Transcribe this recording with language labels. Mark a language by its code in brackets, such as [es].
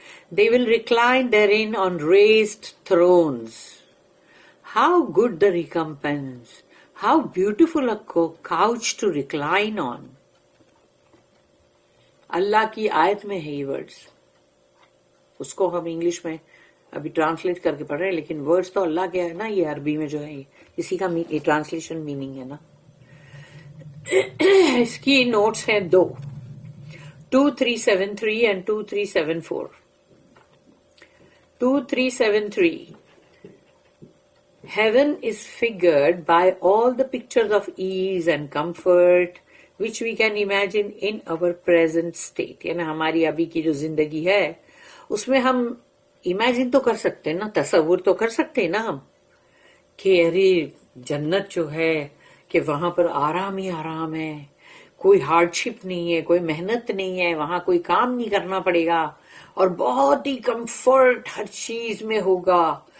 [en] They will recline therein on raised thrones. How good the recompense! How beautiful a couch to recline on. [ur] اللہ کی آیت میں ہے یہ words, اس کو ہم انگلش میں ابھی ٹرانسلیٹ کر کے پڑھ رہے ہیں، لیکن ورڈز تو اللہ کے ہے نا، یہ عربی میں جو ہے اسی کا ٹرانسلیشن میننگ ہے نا. اس کی نوٹس ہیں 2373 and 2374. [en] 2373 Heaven is figured by all the pictures of ease and comfort which we can imagine in our present state. [ur] یعنی ہماری ابھی کی جو زندگی ہے اس میں ہم امیجن تو کر سکتے ہیں نا، تصور تو کر سکتے ہیں نا ہم کہ ارے جنت جو ہے کہ وہاں پر آرام ہی آرام ہے، کوئی ہارڈ شپ نہیں ہے، کوئی محنت نہیں ہے، وہاں کوئی کام نہیں کرنا پڑے گا، اور بہت ہی کمفرٹ ہر چیز میں ہوگا.